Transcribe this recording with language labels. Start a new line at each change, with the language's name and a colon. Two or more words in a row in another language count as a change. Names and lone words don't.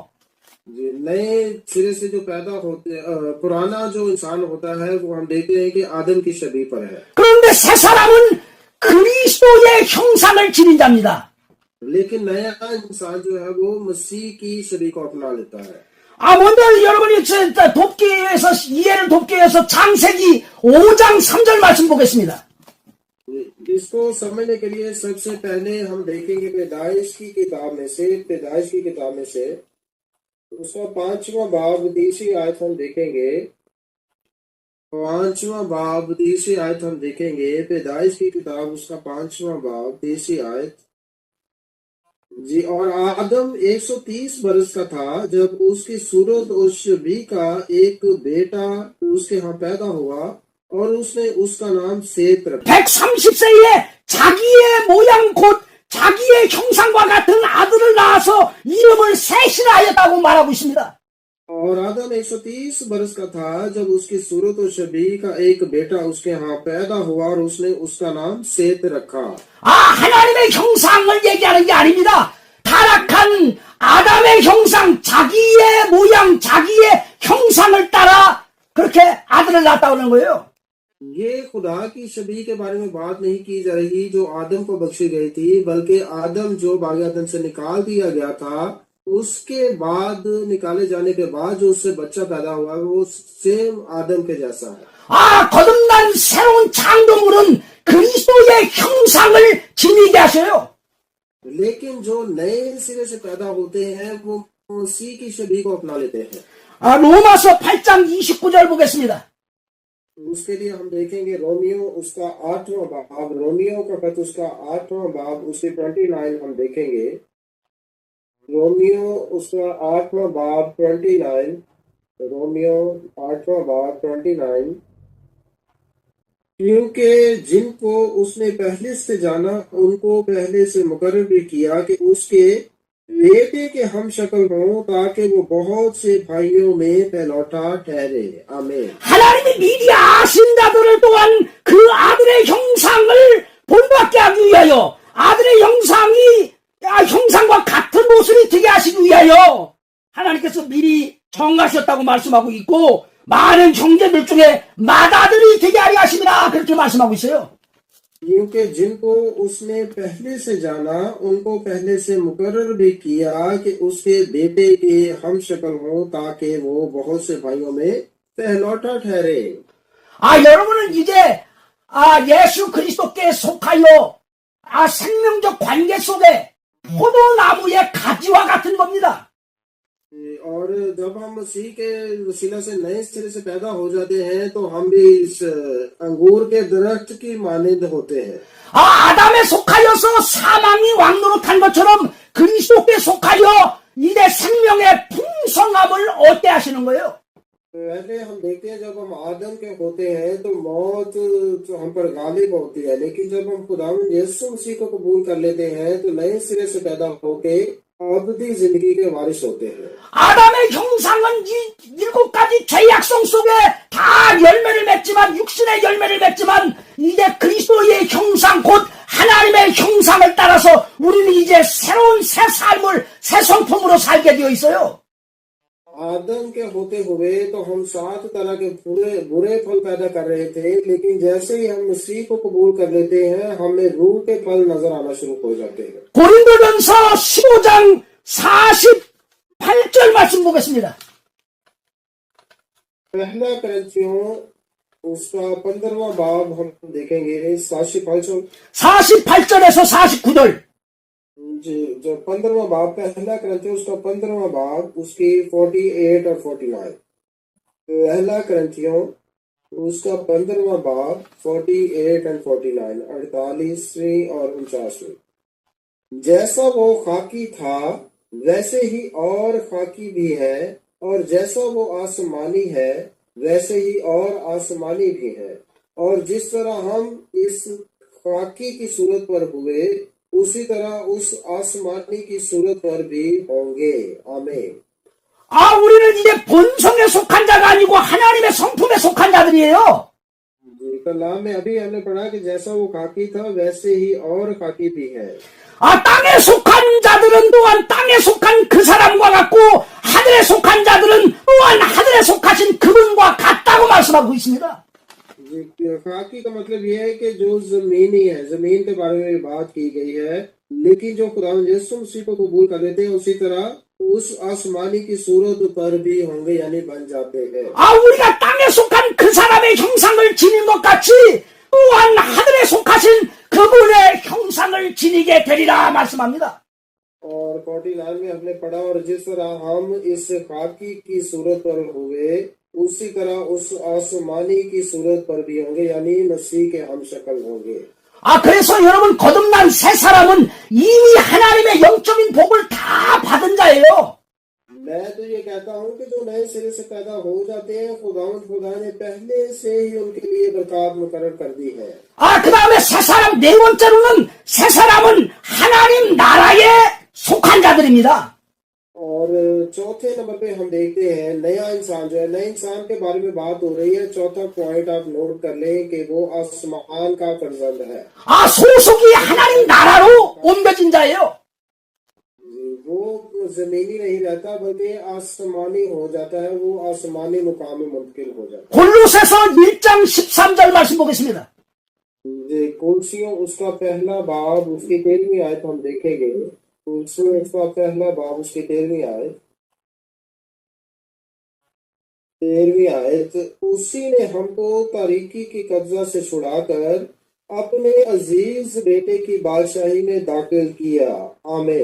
Urdu: نئے سرے سے جو پیدا ہوتے پرانا جو انسان ہوتا ہے وہ ہم دیکھتے ہیں کہ آدم کی چھوی پر ہے.
Korean: 그런데 새 사람은 그리스도의 형상을 지닌 자입니다.
Urdu: لیکن نیا انسان جو ہے وہ مسیح کی چھوی کو اپنا لیتا ہے.
Korean: 먼저 여러분이 돕기에서 이해를 돕기 위해서 창세기 5장 3절 말씀 보겠습니다.
Urdu: اسکو سمجھنے کے لیے سب سے پہلے ہم دیکھیں گے پیدائش کی کتاب میں سے اسکا 5واں باب 30ویں آیت ہم دیکھیں گے. 5واں باب 30ویں آیت ہم دیکھیں گے. پیدائش کی کتاب اسکا 5واں باب 30ویں آیت جی. اور آدم 130 برس کا تھا جب اسکی صورت اور چھوی کا ایک بیٹا اسکے یہاں پیدا ہوا اور اسنے اسکا نام سیت رکھا.
Korean: 130세에 자기의 모양 곧 자기의 형상과 같은 아들을 낳아서 이름을 셋이라 하였다고 말하고 있습니다.
Urdu: اور آدم 130 برس کا تھا جب اسکی صورت اور چھوی کا ایک بیٹا اسکے یہاں پیدا ہوا اور اسنے اسکا نام سیت رکھا.
Korean: 하나님의 형상을 얘기하는 게 아닙니다. 타락한 아담의 형상, 자기의 모양, 자기의 형상을 따라 그렇게 아들을 낳았다고 하는 거예요.
Urdu: یہ خدا کی چھوی کے بارے میں بات نہیں کی جا رہی جو آدم کو بخشی گئی تھی، بلکہ آدم جو باغ عدن سے نکال دیا گیا تھا اسکے بعد نکالے جانے کے بعد جو اس سے بچہ پیدا ہوا وہ سیم آدم کے جیسا ہے.
Korean: 거듭난 새로운 창조물은 그리스도의 형상을 지니게 하셔요.
Urdu: لیکن جو نئے سرے سے پیدا ہوتے ہیں وہ مسیح کی چھوی کو اپنا لیتے ہیں.
Korean: 로마서 8장 29절 보겠습니다.
Urdu: اسکے لیے ہم دیکھیں گے رومیو اسکا 8واں باب، رومیو کا خط اسکا 8واں باب، اسکے 29 ہم دیکھیں گے. رومیو اسکا 8واں باب 29، رومیو 8واں باب 29. کیونکہ جنکو اسنے پہلے سے جانا انکو پہلے سے مقرر بھی کیا کہ اسکے بیٹے کے ہم شکل ہوں تاکہ وہ بہت سے بھائیوں میں پہلوٹھا ٹھہرے. आमीन।
Korean: 하나님이 미리 아신 자들을 또한 그 아들의 형상을 본받게 하기 위하여 아들의 형상과 같은 모습이 되게 하시기 위하여 하나님께서 미리 정하셨다고 말씀하고 있고 많은 형제들 중에 맏아들이 되게 하려 하심이라 그렇게 말씀하고 있어요.
Urdu: کیونکہ جنکو اسنے پہلے سے جانا انکو پہلے سے مقرر بھی کیا کہ اسکے بیٹے کے ہم شکل ہو تاکہ وہ بہت سے بھائیوں میں پہلوٹھا ٹھہرے.
Korean: 여러분은 이제 예수 그리스도께 속하여 생명적 관계 속에 포도나무의 가지와 같은 겁니다.
Urdu: اور جب ہم مسیح کے وسیلہ سے نئے سرے سے پیدا ہو جاتے ہیں تو ہم بھی اس انگور کے درخت کی مانند ہوتے ہیں.
Korean: 아담에 속하여서 사망이 왕노릇한 것처럼 그리스도께 속하여 이제 생명의 풍성함을 얻게 하시는 거예요.
Urdu: پہلے ہم دیکھتے ہیں جب ہم آدم کے ہوتے ہیں تو موت جو ہم پر غالب ہوتی ہے، لیکن جب ہم خداوند یسوع مسیح کو قبول کر لیتے ہیں تو نئے سرے سے پیدا ہوکے ابدی زندگی کے وارث ہوتے ہیں.
Korean: 아담의 형상은 이 7가지 죄악성 속에 다 열매를 맺지만 육신의 열매를 맺지만 이제 그리스도의 형상 곧 하나님의 형상을 따라서 우리는 이제 새로운 새 삶을 새 성품으로 살게 되어 있어요.
Urdu: آدم کے ہوتے ہوئے تو ہم 7 طرح کے برے پھل پیدا کر رہے تھے، لیکن جیسے ہی ہم مسیح کو قبول کر لیتے ہیں ہمیں روح کے پھل نظر آنا شروع ہو جاتے ہیں.
Korean: 고린도전서 15장 48절 말씀 보겠습니다.
Urdu: پہلا کرنتھیوں اسکا 15واں باب ہم دیکھیں گے.
Korean: 48절에서 49절.
Urdu: جو 15واں باب پہلا کرنتھیوں اسکا 15واں باب اسکی 48 اور 49. پہلا کرنتھیوں اسکا 15واں باب 48 اور 49، 48ویں اور 49. جیسا وہ خاکی تھا ویسے ہی اور خاکی بھی ہے، اور جیسا وہ آسمانی ہے ویسے ہی اور آسمانی بھی ہے، اور جس طرح ہم اس خاکی کی صورت پر ہوئے اسی طرح اس آسمانی کی صورت پر بھی ہوں گے. आमीन।
Korean: 우리는 이제 본성에 속한 자가 아니고 하나님의 성품에 속한 자들이에요.
Urdu: کلام میں ابھی ہمنے پڑھا کہ جیسا وہ خاکی تھا ویسے ہی اور خاکی بھی ہے.
Korean: 땅에 속한 자들은 또한 땅에 속한 그 사람과 같고 하늘에 속한 자들은 또한 하늘에 속하신 그분과 같다고 말씀하고 있습니다.
Urdu: خاکی کا مطلب یہ ہے کہ جو زمینی ہے، زمین کے بارے میں بات کی گئی ہے، لیکن جو خداوند یسوع مسیح کو قبول کر لیتے ہیں اسی طرح اس آسمانی کی صورت پر بھی ہوں گے، یعنی بن جاتے ہیں.
Korean: 우리가 땅에 속한 그 사람의 형상을 지닌 것 같이 또한 하늘에 속하신 그분의 형상을 지니게 되리라 말씀합니다.
Urdu: اور 49 میں ہمنے پڑھا، اور جس طرح ہم اس خاکی کی صورت پر ہوئے اسی طرح اس آسمانی کی صورت پر بھی ہوں گے، یعنی مسیح کے ہم شکل ہوں گے.
Korean: 그래서 여러분 거듭난 새 사람은 이미 하나님의 영적인 복을 다 받은 자예요.
Urdu: میں تو یہ کہتا ہوں کہ جو نئے سرے سے پیدا ہو جاتے ہیں خدا نے پہلے سے ہی انکے لیے برکت مقرر کر دی ہے.
Korean: 그 다음에 새 사람, 네 번째로는 새 사람은 하나님 나라에 속한 자들입니다.
Urdu: اور چوتھے نمبر پہ ہم دیکھتے ہیں نیا انسان جو ہے، نئے انسان کے بارے میں بات ہو رہی ہے. چوتھا پوائنٹ آپ نوٹ کر لیں کہ وہ آسمان کا فرزند ہے.
Korean: 소속이 하나님 나라로 옮겨진 자예요.
Urdu: وہ زمینی نہیں رہتا بلکہ آسمانی ہو جاتا ہے، وہ آسمانی مقام میں منتقل ہو جاتا ہے.
Korean: 골로새서 1장 13절 말씀 보겠습니다.
Urdu: کلسیوں اسکا پہلا باب اسکی 13ویں آیت ہم دیکھیں گے. کلسیوں اسکا پہلا باب اسکی 13ویں آیت. 13ویں آیت، اسی نے ہمکو تاریکی کی قبضہ سے چھڑاکر اپنے عزیز بیٹے کی بادشاہی میں داخل کیا.